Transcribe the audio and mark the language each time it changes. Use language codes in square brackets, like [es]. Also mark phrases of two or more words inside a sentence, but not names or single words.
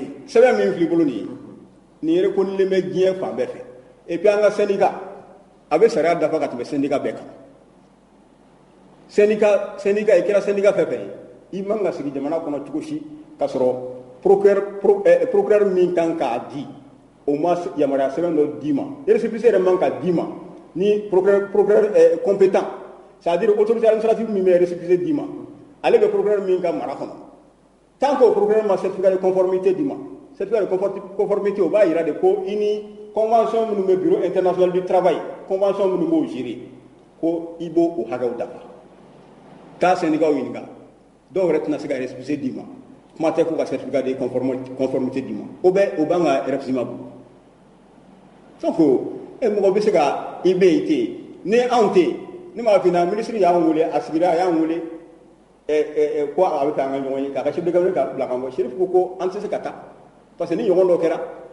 [bm] sɛbɛn min filɛ i bolo nin ye nin reconnulen bɛ diɲɛ fan bɛɛ fɛ [fr] et puis [bm] an ka syndicat a bɛ sariya dafa ka tɛmɛ syndicat bɛɛ kan syndicat i kɛra syndicat fɛn fɛn ye i man ka sigi jamana kɔnɔ cogo si ka sɔrɔ procureur min kan k'a di o ma yamaruya sɛbɛn dɔ d'i ma récépissé yɛrɛ man ka d'i ma ni [fr] procureur compétent c'est-à-dire autorité administrative [bm] min bɛ récépissé d'i ma ale bɛ procureur min ka mara kɔnɔ [fr] tant que [bm] o procureur ma [fr] certificat de conformité [bm] d'i ma [fr] certificat de conformité [bm] o b'a yira de ko i ni convention minnu bɛ [fr] bureau international du travail [bm] convention minnu b'o gérer ko i b'o o hakɛw dafa taa syndicat ɲininka dɔw yɛrɛ tɛna se ka récépissé d'i ma kuma tɛ k'u ka [fr] certificat de conformité [bm] d'i ma o b'an ka RFSIMA bolo donc mɔgɔ bɛ se ka i bɛ yen tɛ yen ni anw tɛ yen ne m'a f'i ɲɛna ministre y'an wele a sigira a y'an wele ko a bɛ fɛ an ka ɲɔgɔn ye k'a ka [fr] chef de cabinet [bm] ka bila kan bɔ Sheriff ko an tɛ se ka taa [fr] parce que [bm] ni ɲɔgɔn dɔ kɛra